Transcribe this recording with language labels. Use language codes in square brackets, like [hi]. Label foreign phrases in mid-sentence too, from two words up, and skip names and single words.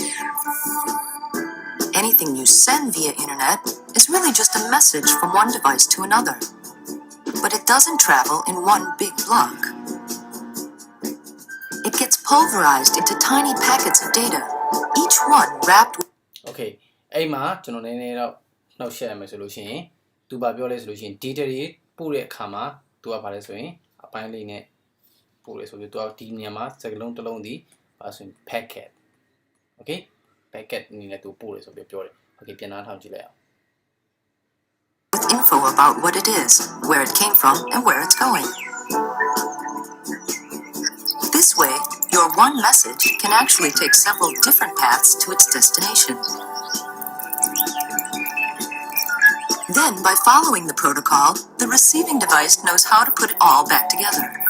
[en] Anything you send via Internet is really just a message from one device to another. But it doesn't travel in one big block. It gets pulverized into tiny packets of data, each one wrapped with... [my] Okay, အဲ့မှာကျွန်တော်နည်းနည်းတော့နှောက်ရှက်ရမယ်ဆိုလို့ရှိရင်သူဘာပြောလဲဆိုလို့ရှိရင် data တွေပို့တဲ့အခါမှာသူကဘာလဲဆိုရင်အပိုင်းလေးနဲ့ပို့လဲဆိုပြီးသူကဒီနေရာမှာစကားလုံးတစ်လုံးဒီဘာဆိုရင် [en] packet okay packet [my] အနေနဲ့သူပို့လဲဆိုပြီးပြောတယ် okay ပြန်နားထောင်ကြည့်လိုက်အောင် [en] with info about what it is, where it came from, and where it's going. This way, your one message can actually take several different paths to its destination. Then, by following the protocol, the receiving device knows how to put it all back together.